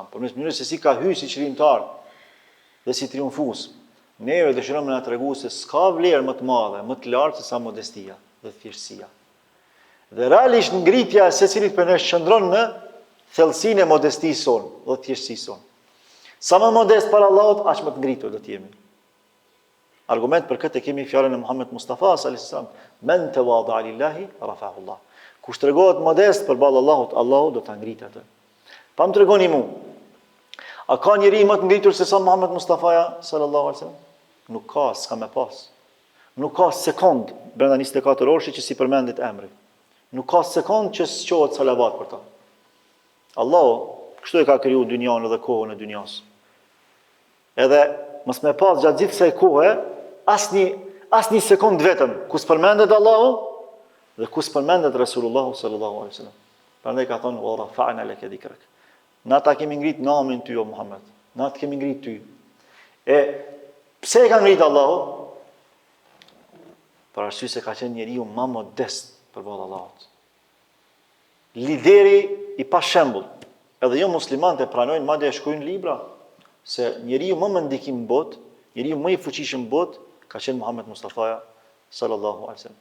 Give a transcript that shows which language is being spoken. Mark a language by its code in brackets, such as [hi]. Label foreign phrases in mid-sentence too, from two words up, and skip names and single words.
[sq] Përmes mënyrës se si ka hyrë si çlirimtar dhe si triumfues, neve dëshirojmë na tregu se s'ka vlerë më të madhe, më të lartë se sa modestia dhe thjeshtësia. Dhe realisht ngritja e secilit për ne qëndron në thellësinë e modestisë sonë dhe thjeshtësisë sonë. Sa më modest para Allahut, aq më të ngritur do të jemi. Argument për këtë kemi fjalën e Muhammed Mustafa s.a.s. [ar] من تواضع لله رفعه الله. [sq] Kush tregohet modest përballë Allahut, Allahu do ta ngritë atë. Pa më tregoni mua, a ka njeri më të ngritur se sa Muhammed Mustafa [ar] صلى الله عليه وسلم? [sq] Nuk ka, s'ka me pas. Nuk ka sekond brenda 24 orësh që si përmendet emri. Nuk ka sekond që s'quhet salavat për ta. Allahu kështu e ka kriju dynjan dhe kohën e dynjas. Edhe mos me pas gjatë gjithë kësaj kohe asnjë sekond vetëm ku s'përmendet Allahu dhe ku s'përmendet Resulullahu [ar] صلى الله عليه وسلم. [sq] Prandaj ka thonë [ar] ورفعنا لك ذكرك. [sq] Na ta kemi ngrit namin ty o Muhammed. Na të kemi ngrit ty. E pse e ka ngrit Allahu? Për arsye se ka qenë njeriu më modest përballë Allahut. Lideri i pa shembull. Edhe jo muslimanët e pranojnë, madje e shkruajnë libra se njeriu më me ndikim në botë, njeriu më i fuqishëm në botë ka qenë Muhammed Mustafa [ar] صلى الله عليه وسلم.